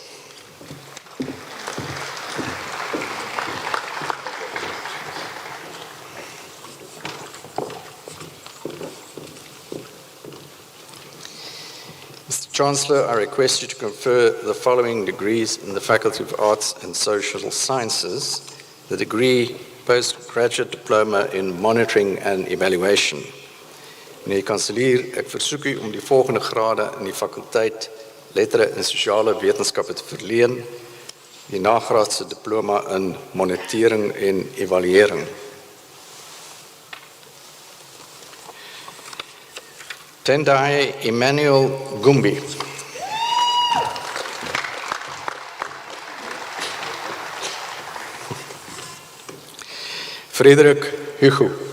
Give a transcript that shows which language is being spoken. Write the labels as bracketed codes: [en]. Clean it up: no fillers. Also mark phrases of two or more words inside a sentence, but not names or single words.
[en] Chancellor, I request you to confer the following degrees in the Faculty of Arts and Social Sciences: the degree Postgraduate Diploma in Monitoring and Evaluation. [af] Meneer die kanselier, ek versoek u om die volgende grade in die fakulteit Lettere en Sosiale Wetenskappe te verleen: die nagraadse diploma in Monitering en Evaluering. Tendai Emmanuel Gumbi. Frederik Hugo.